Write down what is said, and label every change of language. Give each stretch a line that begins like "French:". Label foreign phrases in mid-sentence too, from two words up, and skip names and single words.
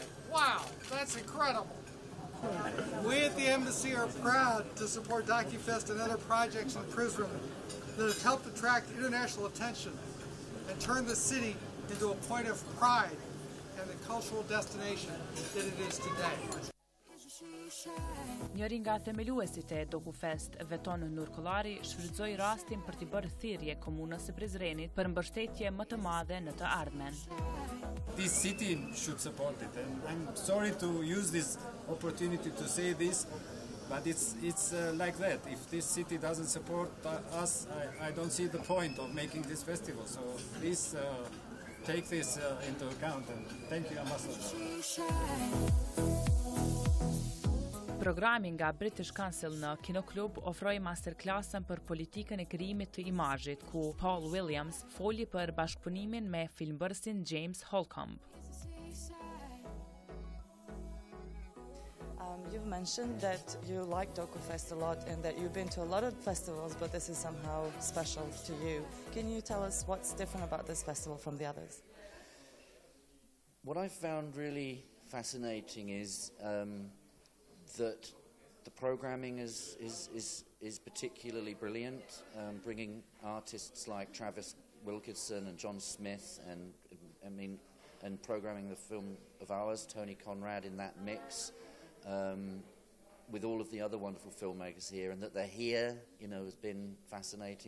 English: Wow, that's incredible. We at the Embassy are proud to support DOKUFEST and other projects in Prizren that have helped attract international attention and turn the city into a point of pride and the cultural destination that it is today.
Albanian: Njëri nga themeluesit e DOKUFEST, Veton Nurkollari, shfrytëzoi rastin për t'i bërë thirrje komunës së Prizrenit për mbështetje më të madhe në të ardhmen.
English: This city should support it, and I'm sorry to use this opportunity to say this, but it's like that. If this city doesn't support us, I don't see the point of making this festival. So please take this into account, and thank you, Ambassador.
Albanian: Programi nga British Council në Kinoklub ofroi masterclassën për politikën e krijimit të imazhit, ku Paul Williams foli për bashkëpunimin me filmbërësin James Holcomb.
English: You've mentioned that you like DOKUFEST a lot and that you've been to a lot of festivals, but this is somehow special to you. Can you tell us what's different about this festival from the others? What I found really fascinating is that the programming is particularly brilliant, bringing artists like Travis Wilkinson and John Smith, and programming the film of ours, Tony Conrad, in that mix, with all of the other wonderful filmmakers here, and that they're here, has been fascinating.